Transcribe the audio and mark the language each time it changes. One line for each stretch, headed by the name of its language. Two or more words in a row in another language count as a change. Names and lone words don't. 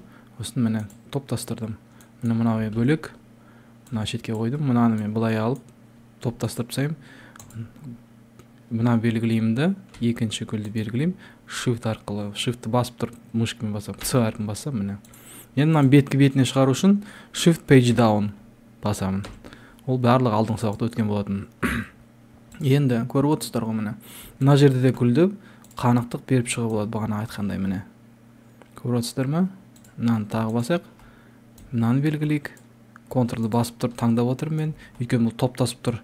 Kazakh: Осыны міне топтастырдым. Міне мынауы бөлек, мына шетке қойдым. Мынаны мен былай алып топтастырып тастаймын. Мына белгілеймді, екінші гүлді белгілеймін. Shift арқылы, Shift-ті басып тұрып мышкамен басам, C әрпін басам, міне. Енді мына бетіне шығару үшін
English: Shift page down
Kazakh: басамын. Ол барлығы алдыңғы сабақта өткен болатын. Енді көріп отырсыздар ғой, міне мына жерде де гүлді қанықтық беріп шыға болады, бағана айтқандай. Міне көріп отырсыздар ма? Мынаны тағы басайық, мынаны белгілейік. Ctrl-ды басып тұрып таңдап отырмын мен, өйткені бұл топтасып тұр.